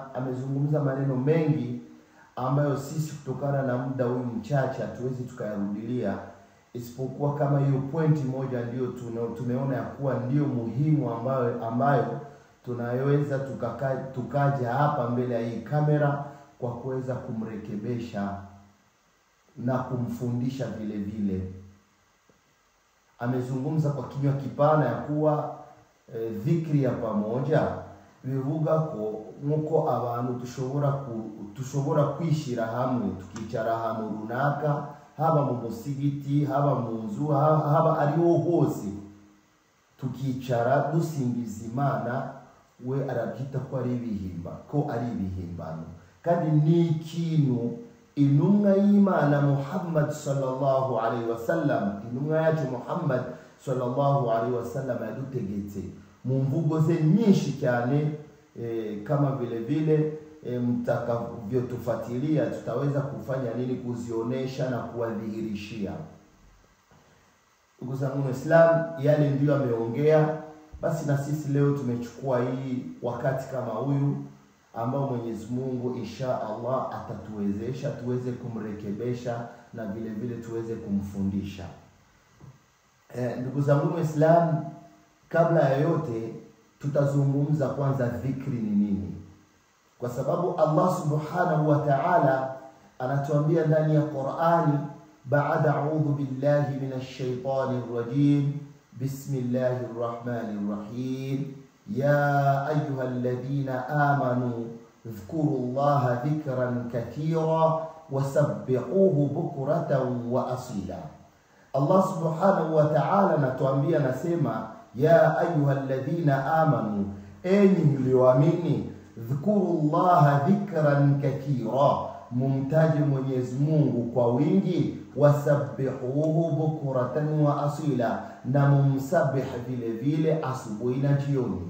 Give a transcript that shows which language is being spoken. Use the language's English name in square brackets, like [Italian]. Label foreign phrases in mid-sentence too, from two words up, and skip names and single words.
[Swahili] Amezungumza maneno mengi ambayo sisi kutokana na muda huu mchache hatuwezi tukayarudilia, isipokuwa kama hiyo pointi moja ndio tumeona ya kuwa ndio muhimu ambayo tunaweza tukaja hapa mbele ya hii kamera kwa kuweza kumrekebesha na kumfundisha vile vile. Amezungumza kwa kinywa kipana ya kuwa dhikri ya pamoja [Kinyarwanda] bivuga ko nkuko abantu tushobora kwishira hamwe tukicara ahantu runaka, haba mu musigiti, haba mu nzu, haba ariho hose, tukicara dusingiza Imana, we arabyita ko ari ibihimbano. Kandi ni ikintu intumwa y'Imana Muhammad [Arabic] صلى الله عليه وسلم, [Kinyarwanda] intumwa yacu Muhammad [Arabic] صلى الله عليه وسلم [Kinyarwanda] yadutegetse mu mvugo ze nyinshi cyane. [Swahili] Kama vile vile mtakavyotufuatilia tutaweza kufanya nini kuzionesha na kuwadhihirishia. Ndugu zangu Waislamu, yale ndiyo ameongea. Basi na sisi leo tumechukua hii wakati kama huyu ambao Mwenyezi Mungu [Arabic] إن شاء الله [Swahili] atatuwezesha tuweze kumrekebesha na vile vile tuweze kumfundisha. Ndugu zangu Waislamu, kabla ya yote tutazungumza kwanza dhikri ni nini, kwa sababu Allah [Arabic] سبحانه وتعالى [Swahili] anatuambia ndani ya Qur'ani, [Arabic] بعد أعوذ بالله من الشيطان الرجيم بسم الله الرحمن الرحيم يا أيها الذين آمنوا اذكروا الله ذكرا كثيرا وسبحوه بكرة وأصيلا. [Swahili] Allah [Arabic] سبحانه وتعالى [Swahili] anatuambia, nasema [Arabic] يا أيها الذين آمنوا, [Swahili] enyi mlioamini, [Arabic] اذكروا الله ذكرا كثيرا, [Swahili] mumtaje Mwenyezi Mungu kwa wingi, [Arabic] وسبحوه بكرة وأصيلا, [Swahili] na mumsabih vile vile asubuhi na jioni.